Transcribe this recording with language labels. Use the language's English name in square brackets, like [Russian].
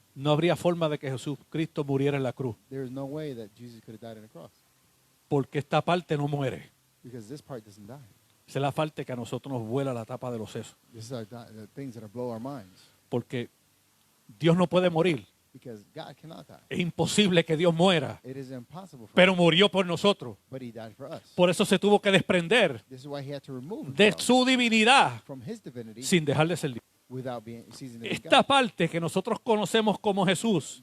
[Spanish] no habría forma de que Jesucristo muriera en la cruz, [English] there is no way that Jesus could have died on the cross, [Spanish] porque esta parte no muere. [English] because this part doesn't die. [Spanish] Esa es la parte que a nosotros nos vuela la tapa de los sesos, [English] This is the things that blow our minds, [Spanish] porque Dios no puede morir. [English] because God cannot die. [Spanish] Es imposible que Dios muera, [English] It is impossible for [Spanish] pero [English] him, [Spanish] murió por nosotros. [English] but he died for us. [Spanish] Por eso se tuvo que desprender [English] This is why he had to remove [Spanish] de [English] himself [Spanish] su divinidad [English] from his divinity [Spanish] sin dejar de ser Dios. [English] without being ceasing to be [Spanish] Esta [English] God. [Spanish] parte que nosotros conocemos como Jesús